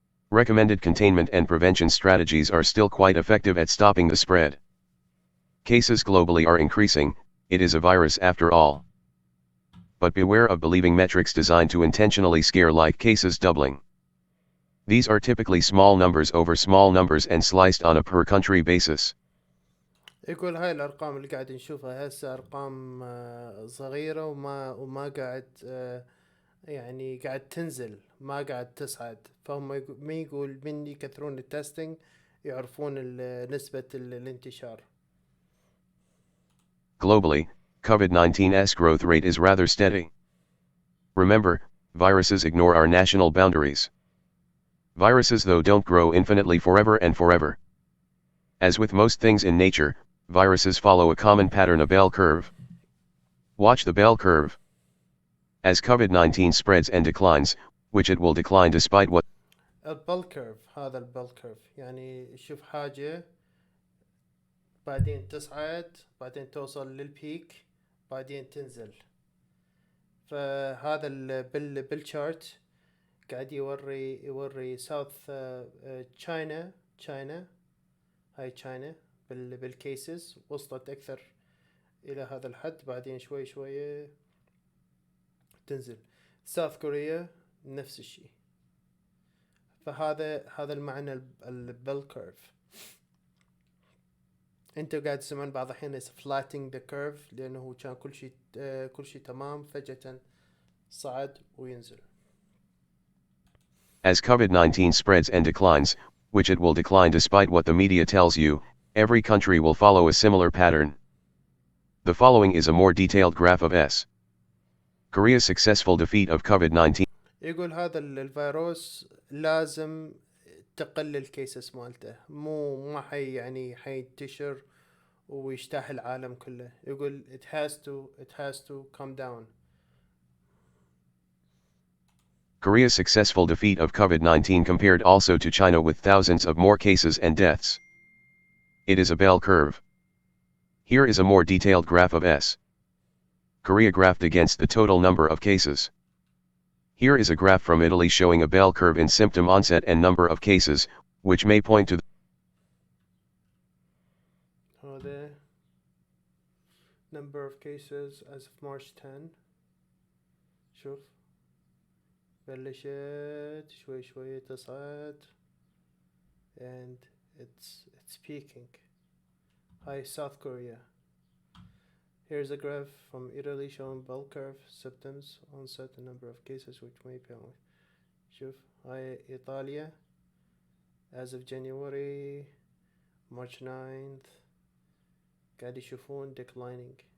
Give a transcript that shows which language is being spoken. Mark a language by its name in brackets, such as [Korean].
[English] Recommended containment and prevention strategies are still quite effective at stopping the spread. Cases globally are increasing, it is a virus after all. But beware of believing metrics designed to intentionally scare like cases doubling. These are typically small numbers over small numbers and sliced on a per country basis. [Arabic] يقول هاي الأرقام اللي قاعد نشوفها هسه أرقام صغيرة وما قاعد يعني قاعد تنزل، ما قاعد تصعد، فهم ما يقول من يكثرون التستنج يعرفون نسبة الانتشار. [English] Globally, COVID-19's growth rate is rather steady. Remember, viruses ignore our national boundaries. Viruses though don't grow infinitely forever and forever. As with most things in nature, viruses follow a common pattern, a bell curve. Watch the bell curve. As COVID-19 spreads and declines, which it will decline despite what. [Arabic] البل كيرف، هذا البل كيرف يعني شوف حاجة بعدين تصعد بعدين توصل للبيك بعدين تنزل. فهذا بالشارت قاعد يوري ساوث تشاينا هاي تشاينا بالكيسز وصلت أكثر إلى هذا الحد، بعدين شوي تنزل. ساوث كوريا نفس الشيء. فهذا المعنى البل كيرف. انتوا قاعد تسمعون بعض الحين [English] flattening the curve [Arabic] لأنه كان كل شيء تمام فجأة صعد وينزل. [English] As COVID-19 spreads and declines, which it will decline despite what the media tells you, every country will follow a similar pattern. The following is a more detailed graph of S. Korea's successful defeat of COVID-19. [Arabic] يقول هذا الفيروس لازم تقلل الكيسز مالته، ما حينتشر ويجتاح العالم كله. يقول [English] it has to come down. Korea's successful defeat of COVID-19 compared also to China with thousands of more cases and deaths. It is a bell curve. Here is a more detailed graph of S. Korea graphed against the total number of cases. Here is a graph from Italy showing a bell curve in symptom onset and number of cases, which may point to the number of cases as of March 10. [Arabic] شوف بلشت شوي تصعد [English] and it's peaking. Hi, South Korea. Here's a graph from Italy showing bell curve, symptoms, onset, and number of cases which may be on. [Arabic] شوف هاي إيطاليا [English] as of January, March 9th [Arabic] قاعد يشوفون declining.